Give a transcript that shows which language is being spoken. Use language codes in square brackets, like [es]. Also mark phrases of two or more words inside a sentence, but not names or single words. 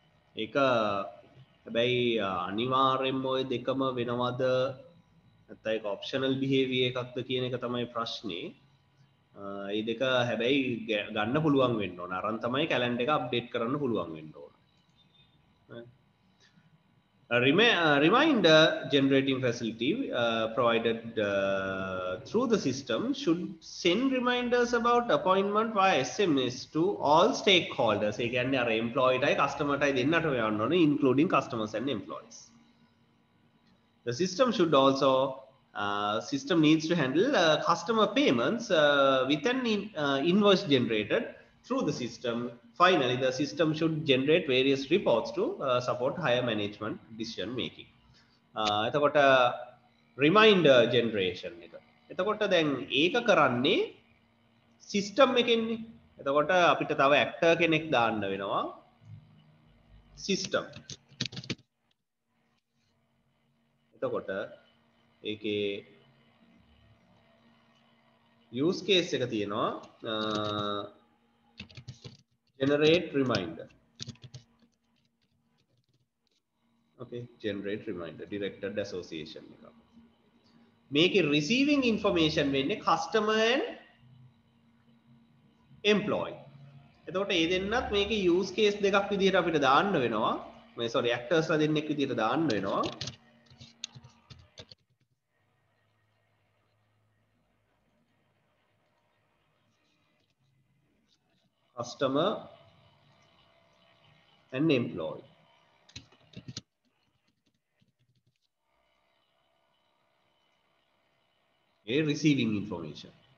[si] ඒක හැබැයි අනිවාර්යෙන්ම ওই දෙකම වෙනවද නැත්නම් ඒක [en] optional behaviour [si] එකක්ද කියන එක තමයි ප්‍රශ්නේ. ඒ දෙක හැබැයි ගන්න පුළුවන් වෙන්න ඕන. අරන් තමයි කැලෙන්ඩර් එක අප්ඩේට් කරන්න පුළුවන් වෙන්න ඕන. [en] Reminder generating facility provided through the system should send reminders about appointment via SMS to all stakeholders. [si] ඒ කියන්නේ අර employee ටයි customer ටයි දෙන්නට යන්න ඕනේ, [en] including customers and employees. The system should also system needs to handle customer payments with an invoice generated through the system. Finally, the system should generate various reports to support higher management decision making. [si] එතකොට [en] reminder generation [si] එක. එතකොට දැන් ඒක කරන්නේ system එකෙන්නේ. එතකොට අපිට තව actor කෙනෙක් දාන්න වෙනවා system. එතකොට ඒකේ [en] use case [si] එක තියෙනවා [en] generate reminder. Okay, generate reminder directed association එක. මේකේ receiving information වෙන්නේ customer and employee. [si] එතකොට ඒ දෙන්නත් මේකේ [en] use case [si] දෙකක් විදිහට අපිට දාන්න වෙනවා. මේ [en] sorry actors [si] ලා දෙන්නෙක් විදිහට දාන්න වෙනවා. [en] customer and employee. A receiving information.